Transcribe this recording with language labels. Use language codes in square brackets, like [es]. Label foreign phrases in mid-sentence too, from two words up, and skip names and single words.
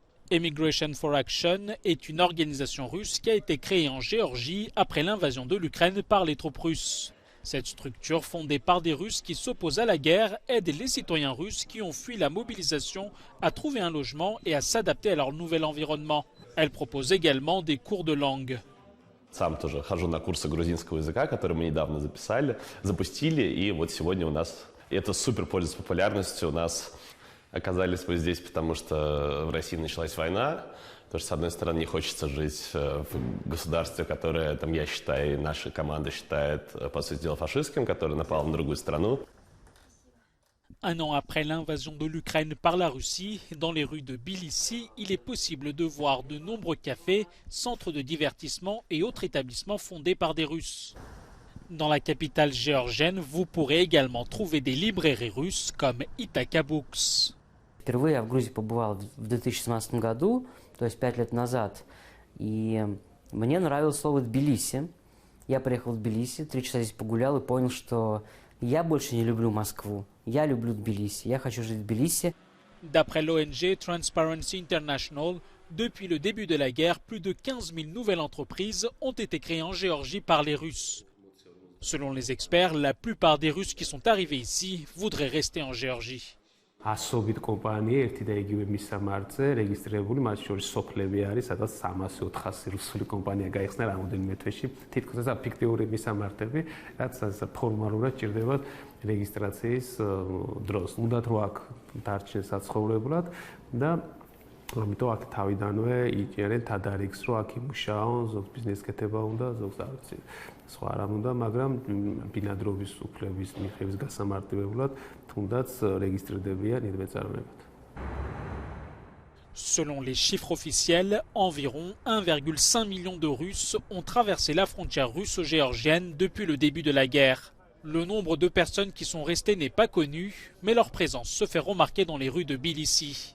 [fr] Immigration for Action est une organisation russe qui a été créée en Géorgie après l'invasion de l'Ukraine par les troupes russes. Cette structure, fondée par des Russes qui s'opposent à la guerre, aide les citoyens russes qui ont fui la mobilisation à trouver un logement et à s'adapter à leur nouvel environnement. Elle propose également des cours de langue. [ru] Сам тоже хожу на курсы грузинского языка, которые мы недавно запустили, и вот сегодня у нас это супер пользуется популярностью. У нас оказались мы здесь, потому что в России началась война. Потому что, с одной стороны, не хочется жить в государстве, которое, там, я считаю, и наша команда считает, по сути дела, фашистским, которое напало на другую страну. [fr] Un an après l'invasion de l'Ukraine par la Russie, dans les rues de Tbilissi, il est possible de voir de nombreux cafés, centres de divertissement et autres établissements fondés par des Russes. Dans la capitale géorgienne, vous pourrez également trouver des librairies russes comme Ithaka Books. [ru] Впервые я в Грузии побывал в 2017 году, то есть 5 лет назад, и мне нравилось слово «Тбилиси». Я приехал в Тбилиси, 3 часа здесь погулял и понял, что я больше не люблю Москву, я люблю Тбилиси, я хочу жить в Тбилиси. [fr] D'après l'ONG Transparency International, depuis le début de la guerre, plus de 15 000 nouvelles entreprises ont été créées en Géorgie par les Russes. Selon les experts, la plupart des Russes qui sont arrivés ici voudraient rester en Géorgie. [ka] ასობით კომპანია ერთი და იგივე მისამართზე რეგისტრირებული, მათ შორის სოფლები არის, სადაც 300-400 რუსული კომპანია გაიხსნა რამოდენიმე თვეში. თითქოს ეს ფიქტიური მისამართები, რაც ფორმალურად ჭირდებათ რეგისტრაციის დროს. უნდათ რომ აქ დარჩენ საცხოვრებლად და ამიტომ აქ თავიდანვე იჭერენ თადარიგს, რომ აქ იმუშაონ, ზოგ ბიზნეს კეთება უნდა, ზოგს არ ვიცი. სხვა რამ უნდა, მაგრამ ბინადრობის უფლების მიღების გასამარტივებლად თუნდაც რეგისტრირდებიან იდმეწარმეებად. [fr] Selon les chiffres officiels, environ 1,5 million de Russes ont traversé la frontière russo-géorgienne depuis le début de la guerre. Le nombre de personnes qui sont restées n'est pas connu, mais leur présence se fait remarquer dans les rues de Tbilissi.